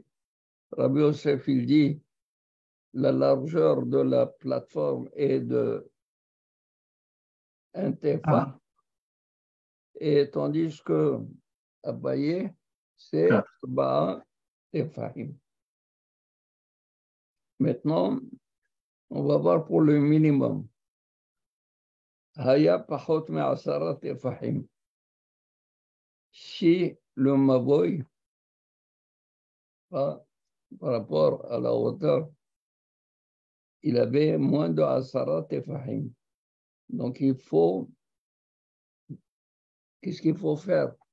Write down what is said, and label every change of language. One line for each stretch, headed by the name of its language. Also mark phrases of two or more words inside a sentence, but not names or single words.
French: Rabbi Yosef, il dit la largeur de la plateforme est de 1 tefa, et tandis que Abaye, c'est 4 tefahim. Maintenant, on va voir pour le minimum.
Hebrew: היה פחות מעשרה טפחים.
French: Si le mavoy, par rapport à la hauteur, il avait moins de
Hebrew: עשרה טפחים.
French: Donc il faut, qu'est-ce qu'il faut faire?